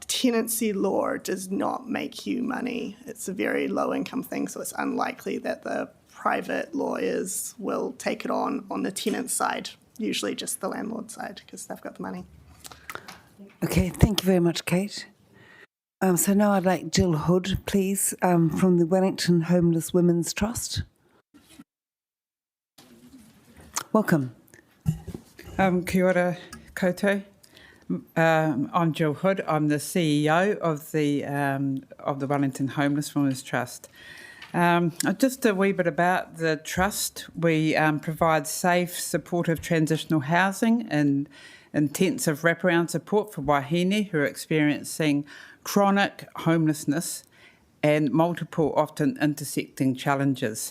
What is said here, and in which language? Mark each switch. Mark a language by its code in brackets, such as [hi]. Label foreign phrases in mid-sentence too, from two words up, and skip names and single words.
[en] Tenancy law does not make you money. It's a very low-income thing, so it's unlikely that the private lawyers will take it on the tenant side. Usually just the landlord side because they've got the money. Okay, thank you very much, Kate. So now I'd like Jill Hood, please, from the Wellington Homeless Women's Trust. Welcome. [mi] Kia ora koutou. [en] I'm Jill Hood. I'm the CEO of the Wellington Homeless Women's Trust. Just a wee bit about the Trust. We provide safe, supportive transitional housing and intensive wraparound support for wahine who are experiencing chronic homelessness and multiple, often intersecting challenges.